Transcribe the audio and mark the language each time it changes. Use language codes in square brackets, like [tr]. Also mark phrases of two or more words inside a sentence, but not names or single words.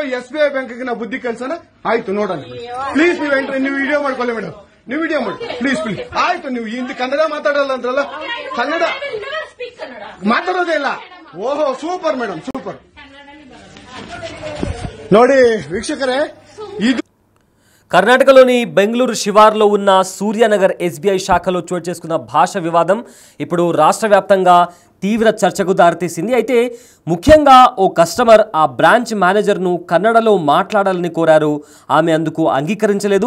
[kn] ಎಸ್ಬಿಐ ಬ್ಯಾಂಕ್ಗೆ ನಾವು ಬುದ್ಧಿ ಕೆಲಸನ ಆಯ್ತು ನೋಡೋಣ. ಪ್ಲೀಸ್ ನೀವು ವಿಡಿಯೋ ಮಾಡ್ಕೊಳ್ಳಿ ಮೇಡಮ್. ನೀವು ವಿಡಿಯೋ ಮಾಡಿ ಪ್ಲೀಸ್. ಆಯ್ತು, ನೀವು ಹಿಂದಿ ಕನ್ನಡ ಮಾತಾಡಲ್ಲ ಅಂದ್ರಲ್ಲ, ಕನ್ನಡ ಮಾತಾಡೋದೇ ಇಲ್ಲ. ಓಹೋ ಸೂಪರ್ ಮೇಡಮ್, ಸೂಪರ್. ನೋಡಿ ವೀಕ್ಷಕರೇ, ಇದು [te] కర్ణాటకలోని బెంగళూరు శివార్లో ఉన్న సూర్యానగర్ ఎస్బీఐ శాఖలో చోటు చేసుకున్న భాష వివాదం ఇప్పుడు రాష్ట్ర వ్యాప్తంగా తీవ్ర చర్చకు దారితీసింది. అయితే ముఖ్యంగా ఓ కస్టమర్ ఆ బ్రాంచ్ మేనేజర్ను కన్నడలో మాట్లాడాలని కోరారు. ఆమె అందుకు అంగీకరించలేదు.